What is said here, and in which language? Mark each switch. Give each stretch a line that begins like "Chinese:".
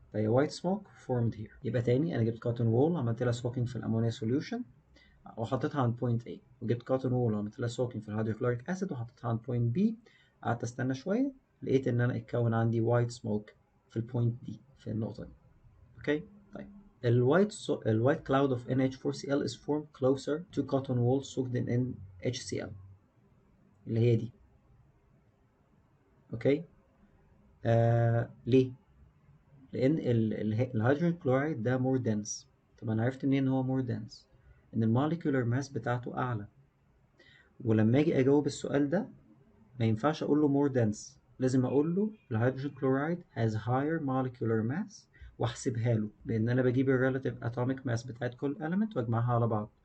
Arabic: فهي وايت سموك
English: formed here.
Arabic: يبقى تاني أنا جبت كوتون وول عملت لها سوكينج في الأمونيا سوليوشن وحطيتها عند بوينت A، وجبت كوتون وول وعملت لها سوكينج في الهيدروكلوريك أسيد وحطيتها عند بوينت B. قعدت استنى شوية لقيت ان انا اتكون عندي وايت سموك في البوينت دي في النقطة دي.
English: Okay.
Arabic: طيب الوايت
English: cloud of NH4Cl is formed closer to cotton wool soaked in NHCl
Arabic: اللي هي دي.
English: Okay.
Arabic: ليه؟ لان الهيدروجين كلورايد ده more dense. طب انا عرفت منين ان هو more dense؟ ان الموليكولر ماس بتاعته اعلى. ولما اجي اجاوب السؤال ده ما ينفعش اقول له more dense، لازم اقول له الهيدروجين كلورايد
English: has higher molecular mass
Arabic: واحسبها له بان انا بجيب الريلاتيف atomic mass بتاعت كل element واجمعها على بعض.